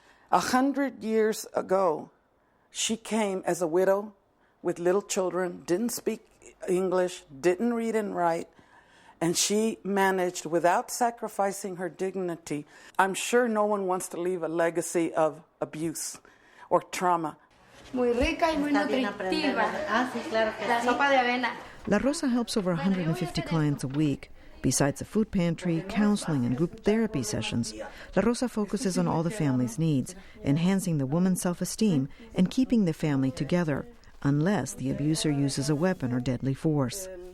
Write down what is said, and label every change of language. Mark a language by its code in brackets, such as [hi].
[en] 100 years ago, she came as a widow with little children, didn't speak English, didn't read and write, and she managed without sacrificing her dignity. I'm sure no one wants to leave a legacy of abuse or trauma. [es] Muy rica y muy nutritiva. La sopa de avena. [en] La Rosa helps over 150 clients a week. Besides a food pantry, counseling, and group therapy sessions, La Rosa focuses on all the family's needs, enhancing the woman's self-esteem and keeping the family together, unless the abuser uses a weapon or deadly force.